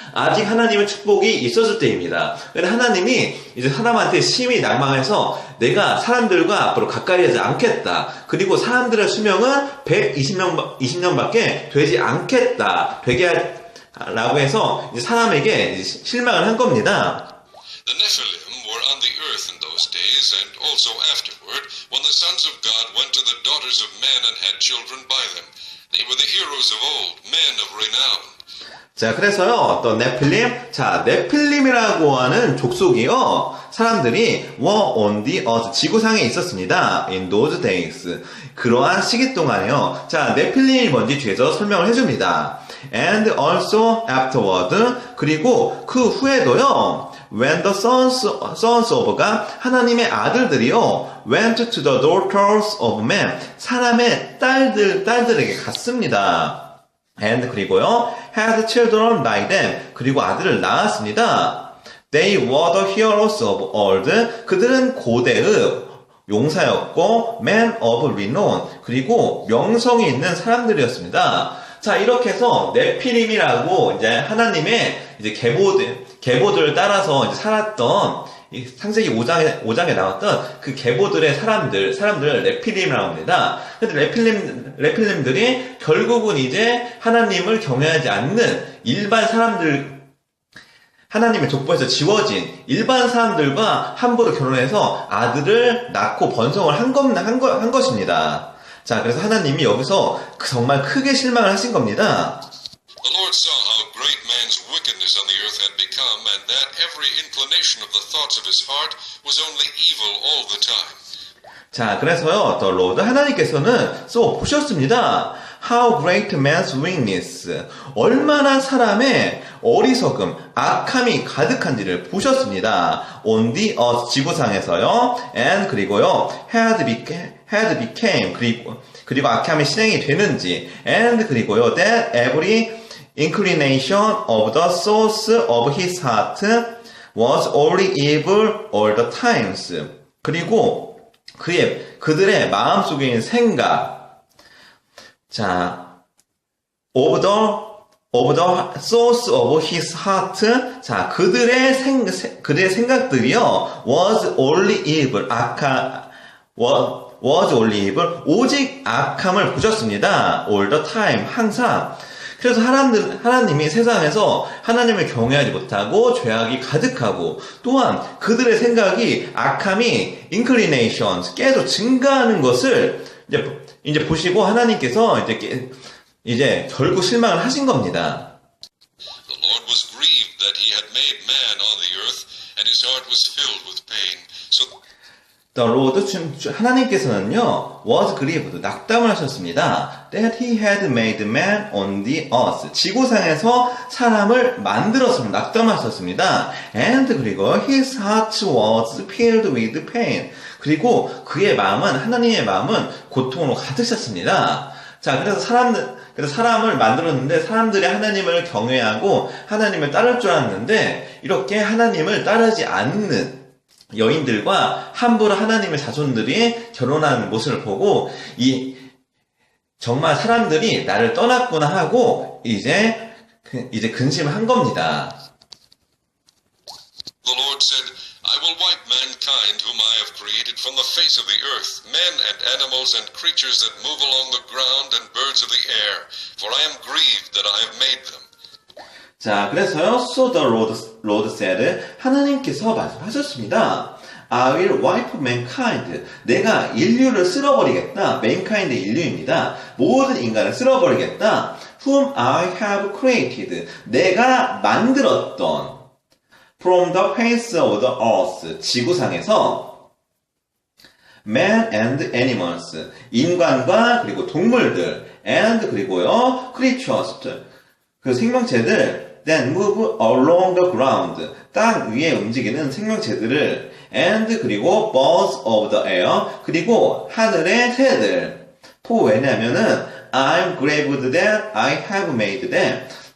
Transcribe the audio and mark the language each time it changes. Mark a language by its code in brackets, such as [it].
[ko] 아직 하나님의 축복이 있었을 때입니다. 근데 하나님이 이제 사람한테 심히 낭망해서 내가 사람들과 앞으로 가까이 하지 않겠다. 그리고 사람들의 수명은 120년밖에 되지 않겠다. 라고 해서 이제 사람에게 이제 실망을 한 겁니다. [en] The Nephilim were on the earth in those days, and also afterward, when the sons of God went to the daughters of men and had children by them. They were the heroes of old, men of renown. [ko] 자, 그래서요, 어떤 네필림이라고 하는 족속이요, 사람들이 [en] were on the earth, [ko] 지구상에 있었습니다. [en] In those days. [ko] 그러한 시기 동안에요. 자, 네필림이 뭔지 뒤에서 설명을 해줍니다. [en] And also afterward, [ko] 그리고 그 후에도요, [en] when the sons of가 [ko] 하나님의 아들들이요, [en] went to the daughters of men, [ko] 사람의 딸들에게 갔습니다. [en] And [ko] 그리고요, [en] had children by them, [ko] 그리고 아들을 낳았습니다. [en] They were the heroes of old, [ko] 그들은 고대의 용사였고, [en] men of renown, [ko] 그리고 명성이 있는 사람들이었습니다. 자, 이렇게 해서 네피림이라고 이제 하나님의 이제 계보들을 따라서 이제 살았던 이 창세기 5장에 나왔던 그 계보들의 사람들을 네필림이라고 합니다. 근데 네필림들이 결국은 이제 하나님을 경외하지 않는 일반 사람들, 하나님의 족보에서 지워진 일반 사람들과 함부로 결혼해서 아들을 낳고 번성을 한 것입니다. 자, 그래서 하나님이 여기서 정말 크게 실망을 하신 겁니다. [en] The Lord saw how great man's wickedness on the earth had become, and that every inclination of the thoughts of his heart was only evil all the time. [ko] 자, 그래서요, [en] The Lord [ko] 하나님께서는 보셨습니다. [en] how great man's weakness. [ko] 얼마나 사람의 어리석음, 악함이 가득한지를 보셨습니다. [en] on the earth, [ko] 지구상에서요. and 그리고요. [en] had became [ko] 그리고 악함이 실행이 되는지 and 그리고요. [en] that every inclination of the source of his heart was only evil all the times. [ko] 그리고 그들의 마음속에 있는 생각. [en] 자, of the source of his heart. [ko] 자, 그들의 생각들이요. [en] was only evil. was only evil. [ko] 오직 악함을 보셨습니다. [en] all the time. [ko] 항상. 그래서 하나님이 세상에서 하나님을 경외하지 못하고 죄악이 가득하고 또한 그들의 생각이 악함이 inclinations 계속 증가하는 것을 이제 보시고 하나님께서 이제 결국 실망을 하신 겁니다. [en] The Lord was grieved that he had made man on the earth, and his heart was filled with pain. So The Lord, [ko] 하나님께서는요, [en] was grieved, [ko] 낙담을 하셨습니다. [en] That he had made man on the earth. [ko] 지구상에서 사람을 만들었습니다. 낙담하셨습니다. [en] And 그리고 his heart was filled with pain. [ko] 그리고 그의 마음은, 하나님의 마음은 고통으로 가득 찼습니다. 자, 그래서 사람을 만들었는데 사람들이 하나님을 경외하고 하나님을 따를 줄 알았는데 이렇게 하나님을 따르지 않는 여인들과 함부로 하나님의 자손들이 결혼하는 모습을 보고 정말 사람들이 나를 떠났구나 하고 이제 근심한 겁니다. [en] the Lord said, I will wipe mankind whom I have created from the face of the earth, men and animals and creatures that move along the ground and birds of the air, for I am grieved that I have made them. [ko] 자, 그래서요, [en] so the Lord said, [ko] 하나님께서 말씀하셨습니다. [en] I will wipe mankind. [ko] 내가 인류를 쓸어버리겠다. mankind 인류입니다. 모든 인간을 쓸어버리겠다. [en] Whom I have created. [ko] 내가 만들었던. [en] From the face of the earth. [ko] 지구상에서. [en] Man and animals. [ko] 인간과 그리고 동물들. [en] And [ko] 그리고요, [en] creatures. [ko] 그 생명체들. [en] Then move along the ground. [ko] 땅 위에 움직이는 생명체들을 and 그리고 [en] birds of the air [ko] 그리고 하늘의 새들. [en] for [ko] 왜냐면은 [en] I'm grieved that I have made them.